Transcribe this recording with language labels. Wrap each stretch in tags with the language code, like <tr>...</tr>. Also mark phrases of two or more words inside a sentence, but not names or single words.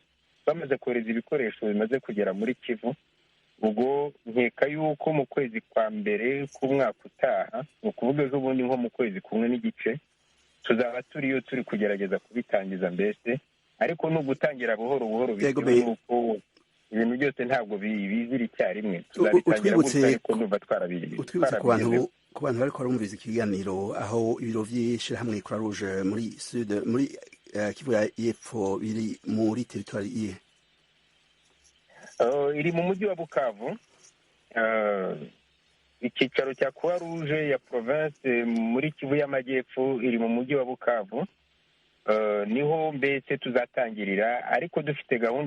<rw>Bamaze kohereza ibikoresho bimaze kugera muri Kivu. Ubwo nkeka yuko mu kwezi kwa mbere k'umwaka utaha, ni ukuvuga ejo bundi nko mu kwezi kumwe n'igice, tuzaba turi kugerageza kubitangiza mbese, ariko ni ugutangira buhoro buhoro bitewe n'uko ibintu byose ntabwo bizira icyarimwe. Tuzabitangira gutya ariko ndumva twarabigezeho.</rw> <rn>Ku bantu bariko barumviriza ikiganiro, aho ibiro vy'ishirahamwe Croix Rouge muri Kivu y'Epfo biri muri territoire iye?</rn> <rw>Iri mu mujyi wa Bukavu. Icyicaro cya Croix Rouge ya province muri Kivu y'Amajyepfo iri mu mujyi wa Bukavu, niho mbese tuzatangirira, ariko dufite gahunda</rw>